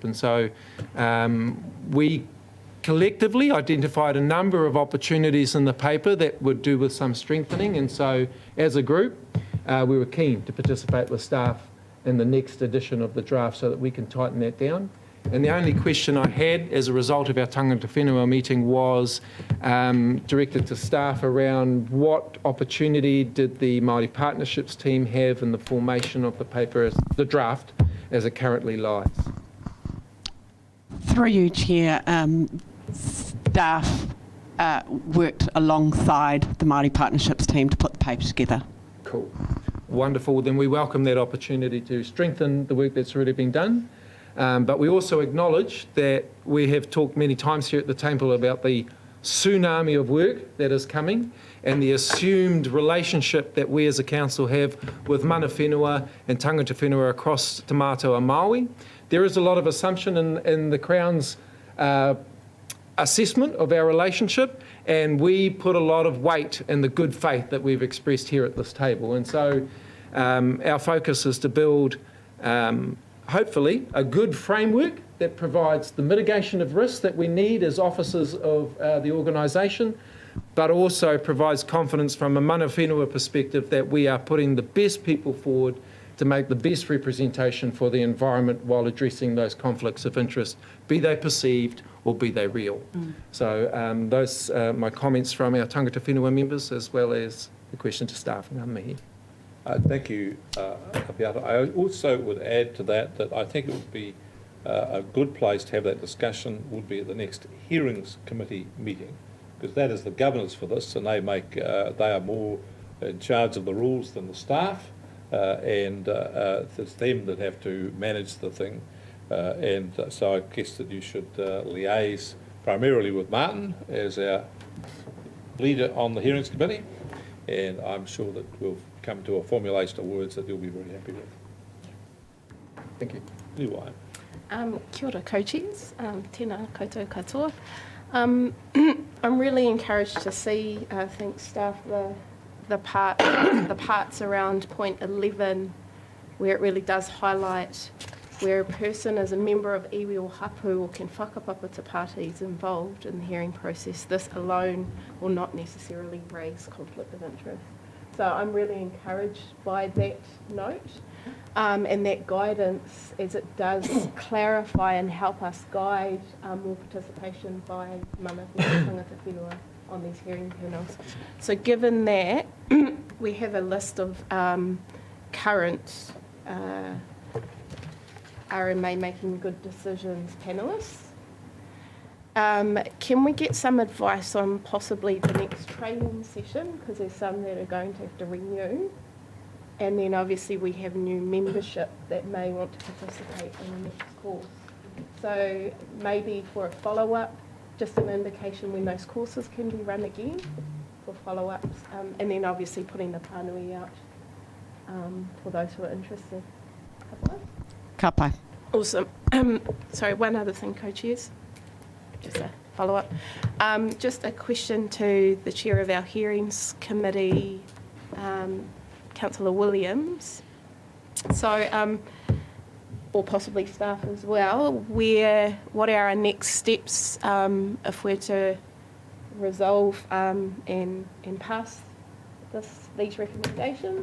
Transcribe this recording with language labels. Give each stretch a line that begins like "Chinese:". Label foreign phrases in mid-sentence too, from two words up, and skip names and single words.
English: And so we collectively identified a number of opportunities in the paper that would do with some strengthening, and so as a group we were keen to participate with staff in the next edition of the draft so that we can tighten that down. And the only question I had as a result of our
Māori: tangata whenua
English: meeting was directed to staff around what opportunity did the Māori Partnerships team have in the formation of the paper, the draft, as it currently lies. Through you, Chair, staff worked alongside the Māori Partnerships team to put the paper together. Cool. Wonderful. Then we welcome that opportunity to strengthen the work that's already been done. But we also acknowledge that we have talked many times here at the table about the tsunami of work that is coming and the assumed relationship that we as a council have with
Māori: mana whenua
English: and
Māori: tangata whenua
English: across Te Mātou and Māui. There is a lot of assumption in the Crown's assessment of our relationship, and we put a lot of weight in the good faith that we've expressed here at this table. And so our focus is to build, hopefully, a good framework that provides the mitigation of risks that we need as officers of the organisation, but also provides confidence from a
Māori: mana whenua
English: perspective that we are putting the best people forward to make the best representation for the environment while addressing those conflicts of interest, be they perceived or be they real. So those are my comments from our
Māori: tangata whenua
English: members, as well as the question to staff.
Māori: Ngā mihi.
English: Thank you, Apiata. I also would add to that I think it would be a good place to have that discussion would be at the next hearings committee meeting, because that is the governors for this, and they are more in charge of the rules than the staff, and it's them that have to manage the thing. And so I guess that you should liaise primarily with Martin as our leader on the hearings committee, and I'm sure that we'll come to a formulation of words that you'll be very happy with. Thank you. Anyway.
Māori: Kia ora, co-chairs, tēnā koutou katoa.
English: I'm really encouraged to see, I think, staff, the parts around point 11, where it really does highlight where a person is a member of iwi or hapu or can whakapapa to parties involved in the hearing process. This alone will not necessarily raise conflict of interest. So I'm really encouraged by that note. And that guidance, as it does clarify and help us guide more participation by
Māori: mana whenua, tangata whenua
English: on these hearing panels. So given that, we have a list of current RMA Making Good Decisions panellists. Can we get some advice on possibly the next training session, because there's some that are going to have to renew? And then obviously we have new membership that may want to participate in the next course. So maybe for a follow-up, just an indication when those courses can be run again for follow-ups. And then obviously putting the pānui out for those who are interested.
Māori: Ka pai.
English: Awesome. Sorry, one other thing, co-chairs. Just a follow-up. Just a question to the chair of our hearings committee, Councillor Williams. So, or possibly staff as well, what are our next steps if we're to resolve and pass these recommendations?